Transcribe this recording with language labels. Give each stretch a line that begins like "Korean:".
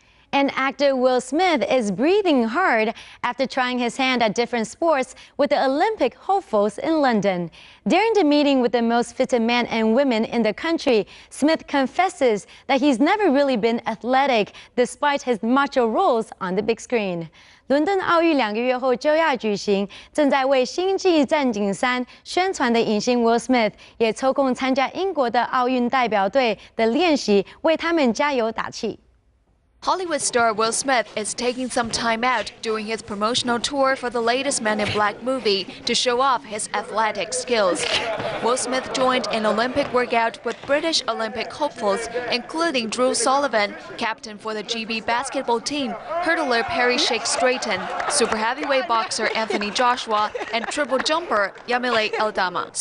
English: And actor Will Smith is breathing hard after trying his hand at different sports with the Olympic hopefuls in London. During the meeting with the most fitted men and women in the country, Smith confesses that he's never really been athletic despite his macho roles on the big screen.
Chinese: 伦敦奥运2个月后就要举行，正在为星际战警3宣传的影星 Will Smith 也抽空参加英国的奥运代表队的练习，为他们加油打气。
English: Hollywood star Will Smith is taking some time out during his promotional tour for the latest Men in Black movie to show off his athletic skills. Will Smith joined an Olympic workout with British Olympic hopefuls, including Drew Sullivan, captain for the GB basketball team, hurdler Perry Shake Strayton, super heavyweight boxer Anthony Joshua, and triple jumper Yamile Eldama.